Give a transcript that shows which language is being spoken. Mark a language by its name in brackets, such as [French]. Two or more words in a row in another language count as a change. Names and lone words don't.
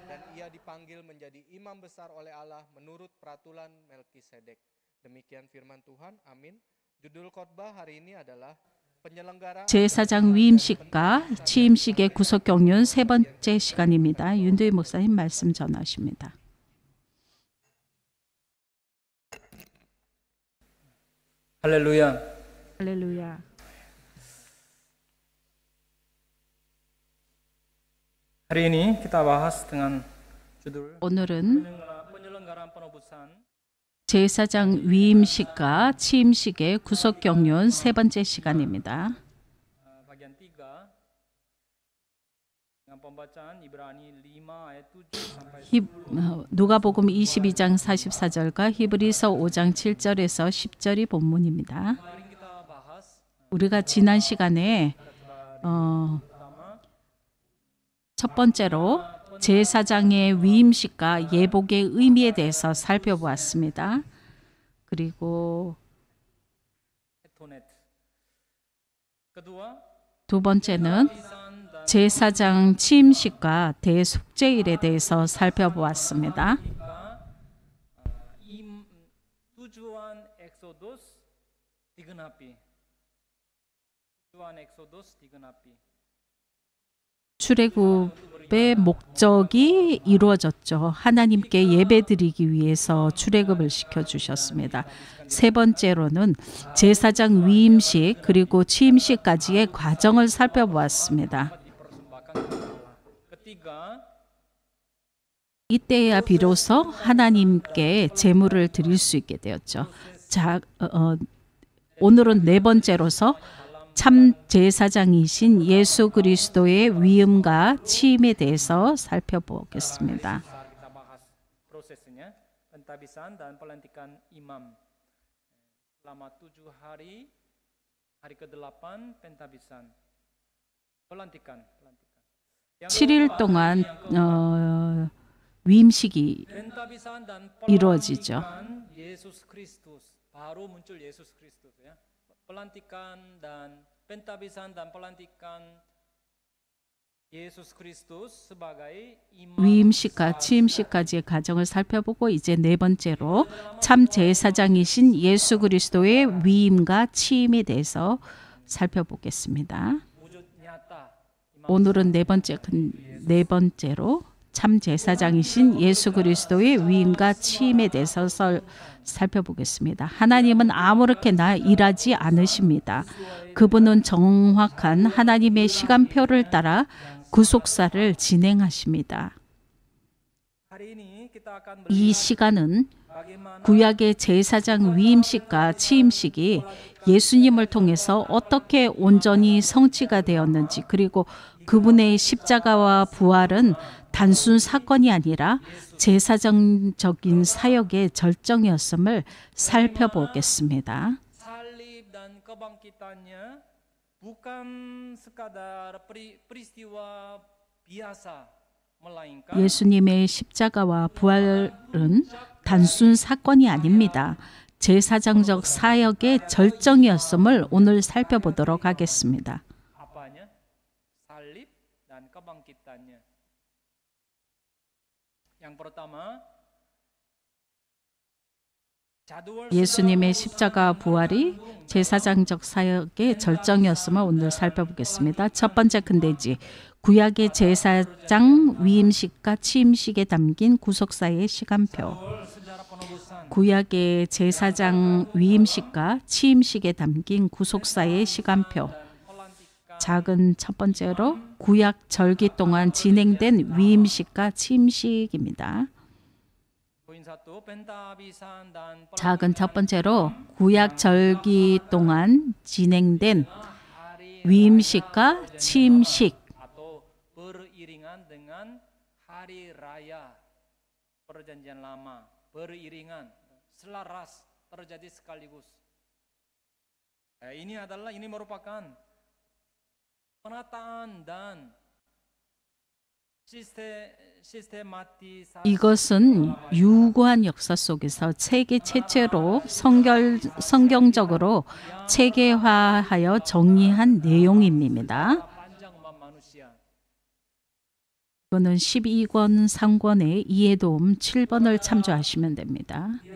[Korean] 제사장 위임식과 취임식의 구속 경륜 세 번째 시간입니다. 윤도희 목사님 말씀 전하십니다. 할렐루야. 할렐루야. [Indonesian] Hari ini kita bahas dengan judul [Korean] 오늘은 [Indonesian] penyelenggaraan penebusan [Korean] 제사장 위임식과 취임식의 구속 경륜 세 번째 시간입니다. [Indonesian] bagian 3 dengan pembacaan Ibrani 5 ayat 7 sampai [Korean] 누가복음 22장 44절과 히브리서 5장 7절에서 10절이 본문입니다. [Indonesian] kita bahas [Korean] 우리가 지난 시간에 첫 번째로 제사장의 위임식과 예복의 의미에 대해서 살펴보았습니다. 그리고 [Indonesian] etonet. Kedua, [Korean] 두 번째는 제사장 취임식과 대속죄일에 대해서 살펴보았습니다. [Indonesian] tujuan Exodus digenapi. [Korean] 출애굽의 목적이 이루어졌죠. 하나님께 예배드리기 위해서 출애굽을 시켜주셨습니다. 세 번째로는 제사장 위임식 그리고 취임식까지의 과정을 살펴보았습니다. 이때야 비로소 하나님께 제물을 드릴 수 있게 되었죠. 오늘은 네 번째로서 참 제사장이신 예수 그리스도의 위임과 취임에 대해서 살펴보겠습니다. [Indonesian] prosesnya pentabisan dan pelantikan imam. Selama 7 hari, hari ke-8 pentabisan. Pelantikan. [Korean] 7일 동안 위임식이 [Indonesian] Pentabisan dan [Korean] 이루어지죠. [Indonesian] pelantikan Yesus Kristus. Baru muncul Yesus Kristus ya. Pelantikan dan pentabisan dan pelantikan Yesus Kristus sebagai imam. [Korean] 위임식과 취임식까지의 과정을 살펴보고 이제 네 번째로 참 제사장이신 예수 그리스도의 위임과 취임에 대해서 살펴보겠습니다. [Indonesian] wujud nyata [Korean] 오늘은 네 번째로 참 제사장이신 예수 그리스도의 위임과 취임에 대해서 살펴보겠습니다. 하나님은 아무렇게나 일하지 않으십니다. 그분은 정확한 하나님의 시간표를 따라 구속사를 진행하십니다. [Indonesian] hari ini kita akan [Korean] 이 시간은 [Indonesian] bagaimana [Korean] 구약의 제사장 위임식과 취임식이 예수님을 통해서 어떻게 온전히 성취가 되었는지 그리고 그분의 십자가와 부활은 단순 사건이 아니라 제사장적인 사역의 절정이었음을 살펴보겠습니다. [Indonesian] salib dan kebangkitannya bukan sekadar peristiwa biasa melainkan [Korean] 예수님의 십자가와 부활은 단순 사건이 아닙니다. 제사장적 사역의 절정이었음을 오늘 살펴보도록 하겠습니다. [Indonesian] apanya? Salib dan kebangkitannya. Yang pertama, jadwal [Korean] 예수님의 십자가 부활이 제사장적 사역의 절정이었음을 오늘 살펴보겠습니다. 첫 번째 근대지, 구약의 제사장 위임식과 취임식에 담긴 구속사의 시간표. 구약의 제사장 위임식과 취임식에 담긴 구속사의 시간표. 작은 첫 번째로 구약 절기 동안 진행된 위임식과 취임식입니다. 작은 첫 번째로 구약 절기 동안 진행된 위임식과 취임식. [Indonesian] atau beriringan dengan hari raya perjanjian lama, beriringan, selaras terjadi sekaligus. Ini merupakan penataan dan 시스테마티사. [Korean] 이것은 유구한 역사 속에서 세계 최초로 성경적으로 체계화하여 정리한 내용입니다. 이거는 12권 상권의 이해도움 7번을 참조하시면 됩니다.